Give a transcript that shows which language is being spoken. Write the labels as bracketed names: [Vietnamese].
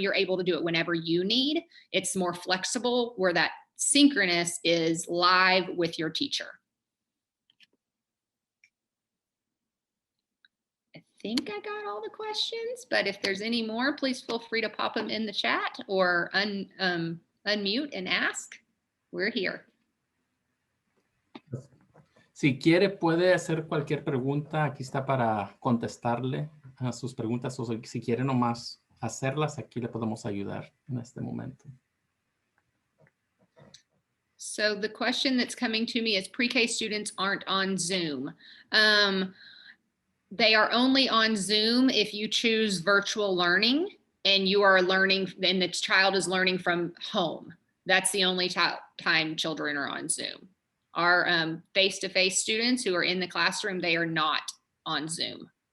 [English] You're able to do it whenever you need. It's more flexible, where that synchronous is live with your teacher. I think I got all the questions, but if there's any more, please feel free to pop them in the chat or unmute and ask. We're here. [Spanish] Si quiere, puede hacer cualquier pregunta. Aquí está para contestarle a sus preguntas. O si quiere nomás hacerlas, aquí le podemos ayudar en este momento. [English] So the question that's coming to me is, pre-K students aren't on Zoom. They are only on Zoom if you choose virtual learning and you are learning, and the child is learning from home. That's the only time children are on Zoom. Our face-to-face students who are in the classroom, they are not on Zoom.